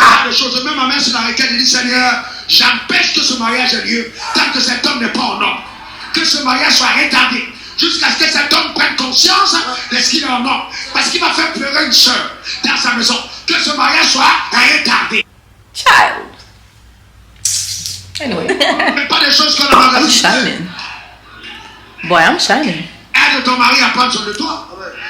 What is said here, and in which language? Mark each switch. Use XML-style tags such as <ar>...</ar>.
<fr>Je mets ma main sur la requête et dis Seigneur, j'empêche que ce mariage ait lieu tant que cet homme n'est pas en ordre. Que ce mariage soit retardé. Jusqu'à ce que cet homme prenne conscience de ce qu'il est en ordre. Parce qu'il va faire pleurer une soeur dans sa maison. Que ce mariage soit retardé.</fr> <en>Child. Anyway.</en> <fr>Mais pas des choses qu'on a</fr> <en>I'm shining. Boy, I'm shining.</en> <fr>Aide ton mari à prendre soin de toi.</fr>